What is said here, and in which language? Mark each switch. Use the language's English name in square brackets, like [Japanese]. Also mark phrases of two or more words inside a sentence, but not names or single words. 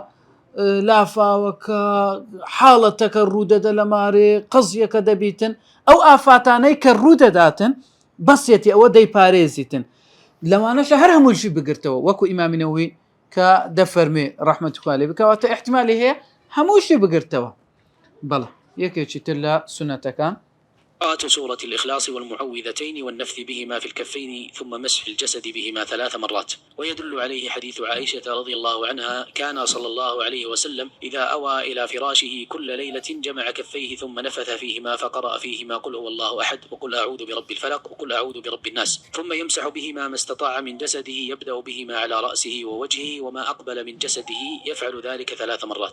[Central Kurdish] لافاوەکە حاڵەتەکە ڕوودەدە لە مارێ قەزیەکە دەبیتن ئەو ئافاتانەی کە ڕوودەداتن بەسێتی ئەوە دەی پارێزیتن لەوانەشە هەر هەمووشی بگرتەوە وەکو ئیمامینەوەی کە دەفەرمێ ڕەحمەتوخوا لێ بکەواتە احتیمالی هەیە هەمووشی بگرتەوە بەڵێ یەکێکی تر لە سنەتەکان [Arabic] قراءة سورة الإخلاص والمعوذتين والنفث بهما في الكفين ثم مسح الجسد بهما 3 مرات. ويدل عليه حديث عائشة رضي الله عنها كان صلى الله عليه وسلم إذا أوى إلى فراشه كل ليلة جمع كفيه ثم نفث فيهما فقرأ فيهما قل هو الله أحد وقل أعوذ برب الفلق وقل أعوذ برب الناس ثم يمسح بهما ما استطاع من جسده يبدأ بهما على رأسه ووجهه وما أقبل من جسده يفعل ذلك 3 مرات.